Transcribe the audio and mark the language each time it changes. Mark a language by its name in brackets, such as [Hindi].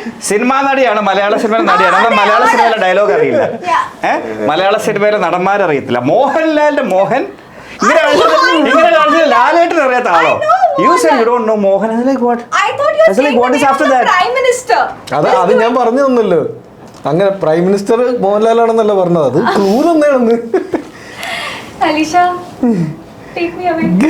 [Malayalam] Cinema നടിയാണ്, മലയാള സിനിമയിലെ നടിയാണ്. എന്നാൽ മലയാള സിനിമയിലെ ഡയലോഗ് അറിയില്ല, മലയാള സിനിമയിലെ നടന്മാരറിയത്തില്ല. മോഹൻലാലിന്റെ മോഹൻ ഇങ്ങനെ കാണിച്ചത് ലാലേട്ടൻ അറിയാത്ത ആളോ? [English] You said you don't know Mohan. I was like, what? I thought you were saying what is after that? Prime Minister. [Malayalam] അത് ഞാൻ പറഞ്ഞു തന്നല്ലോ, അങ്ങനെ പ്രൈം മിനിസ്റ്റർ മോഹൻലാലാണെന്നല്ല പറഞ്ഞത്, അത് ക്രൂരെന്നാണെന്ന്. [English] Alisha, take me away.